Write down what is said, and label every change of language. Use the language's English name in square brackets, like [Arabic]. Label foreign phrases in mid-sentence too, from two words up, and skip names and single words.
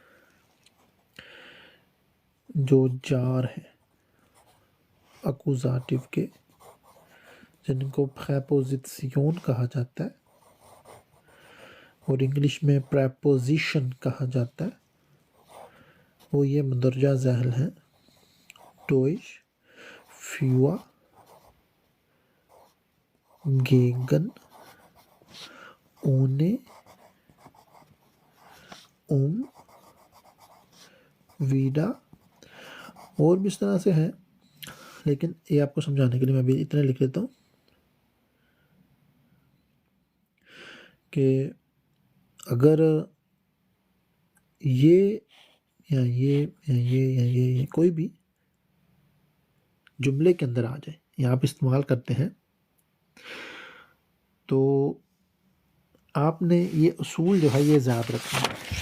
[Urdu] جو جار ہے اکوزاتیو کے، جن کو پریپوزیشن کہا جاتا ہے اور انگلش میں پریپوزیشن کہا جاتا ہے، وہ یہ مندرجہ ذیل ہیں [German] Deutsch für gegen ohne [Urdu] wieder اور بھی اس طرح سے ہے، لیکن یہ آپ کو سمجھانے کے لیے میں بھی اتنا لکھ لیتا ہوں کہ اگر یہ یا یہ یا یہ یا یہ کوئی بھی جملے کے اندر آ جائے یا آپ استعمال کرتے ہیں تو آپ نے یہ اصول جو ہے یہ یاد رکھنا ہے.